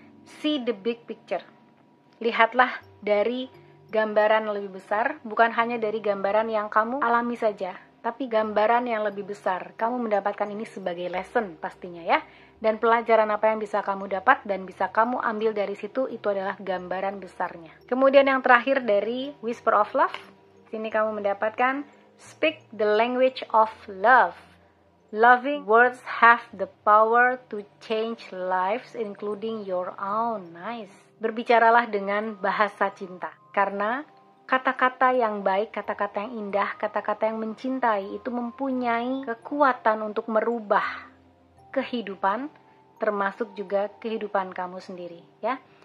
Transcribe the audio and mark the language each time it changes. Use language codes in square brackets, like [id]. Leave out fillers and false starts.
[en] See the big picture. [id] Lihatlah dari gambaran lebih besar, bukan hanya dari gambaran yang kamu alami saja, tapi gambaran yang lebih besar. Kamu mendapatkan ini sebagai lesson pastinya ya. Dan pelajaran apa yang bisa kamu dapat dan bisa kamu ambil dari situ, itu adalah gambaran besarnya. Kemudian yang terakhir dari Whisper of Love, sini kamu mendapatkan [en] speak the language of love. Loving words have the power to change lives, including your own. Nice. [id] Berbicaralah dengan bahasa cinta. Karena kata-kata yang baik, kata-kata yang indah, kata-kata yang mencintai itu mempunyai kekuatan untuk merubah kehidupan, termasuk juga kehidupan kamu sendiri. Ya.